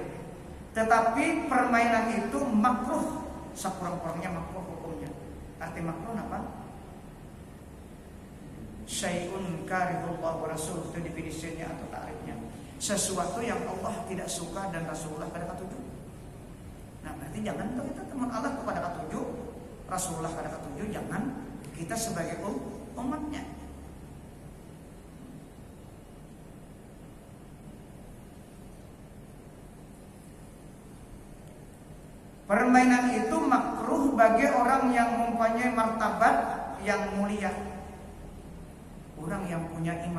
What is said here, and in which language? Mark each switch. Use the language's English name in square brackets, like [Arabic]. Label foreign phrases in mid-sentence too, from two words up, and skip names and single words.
[Indonesian] Tetapi permainan itu makruh, sekurang-kurangnya makruh hukumnya. Arti makruh apa? [Arabic] Syai'un karihullah wa rasul, [Indonesian] itu definisinya atau takrifnya. Sesuatu yang Allah tidak suka dan Rasulullah [Banjar] kada katuju. [Indonesian] Nah, berarti jangan tuh kita teman Allah kepada katuju, Rasulullah [Banjar] kada katuju, [Indonesian] jangan kita sebagai umatnya. Permainan itu makruh bagi orang yang mempunyai martabat yang mulia, orang yang punya iman.